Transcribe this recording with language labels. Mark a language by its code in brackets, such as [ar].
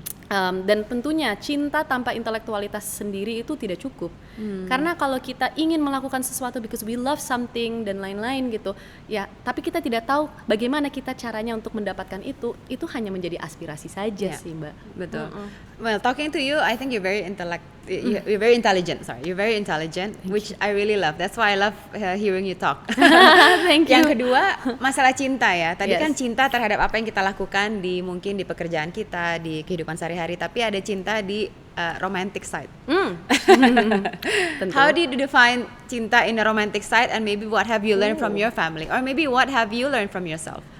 [id] Dan tentunya cinta tanpa intelektualitas sendiri itu tidak cukup. Karena kalau kita ingin melakukan sesuatu [en] because we love something [id] dan lain-lain gitu, ya, tapi kita tidak tahu bagaimana kita caranya untuk mendapatkan itu hanya menjadi aspirasi saja sih, Mbak. Betul. [en] Well, talking to you, I think you're very you're very intelligent. Sorry, you're very intelligent, which I really love. That's why I love hearing you talk. Thank you. [id] Yang kedua, masalah cinta ya. Tadi [en] Yes. [id] kan cinta terhadap apa yang kita lakukan mungkin di pekerjaan kita, di kehidupan sehari-hari. Tapi ada cinta di romantic side. Tentu. [en] How do you define cinta in a romantic side, and maybe what have you learned from your family, or maybe what have you learned from yourself?